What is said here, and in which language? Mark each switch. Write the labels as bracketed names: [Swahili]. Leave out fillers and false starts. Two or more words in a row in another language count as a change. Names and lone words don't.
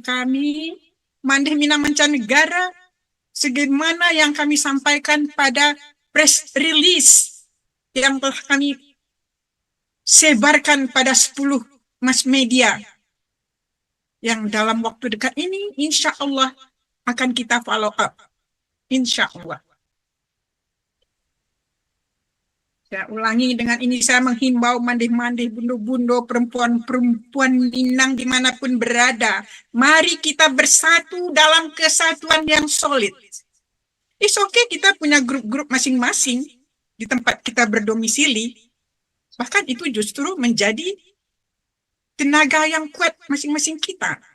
[Indonesian] kami, Mandeh Minang Mancanegara, sebagaimana yang kami sampaikan pada [English] press release [Indonesian] yang telah kami sebarkan pada 10 [English] mass media [Indonesian] yang dalam waktu dekat ini [Arabic] إن شاء الله [Indonesian] akan kita [English] follow up. [Arabic] إن شاء الله. [Indonesian] Saya ulangi, dengan ini saya menghimbau [Minangkabau] mandeh-mandeh, bundo-bundo, [Indonesian] perempuan-perempuan Minang dimanapun berada. Mari kita bersatu dalam kesatuan yang solid. [English] It's okay, [Indonesian] kita punya grup-grup masing-masing di tempat kita berdomisili. Bahkan itu justru menjadi tenaga yang kuat masing-masing kita.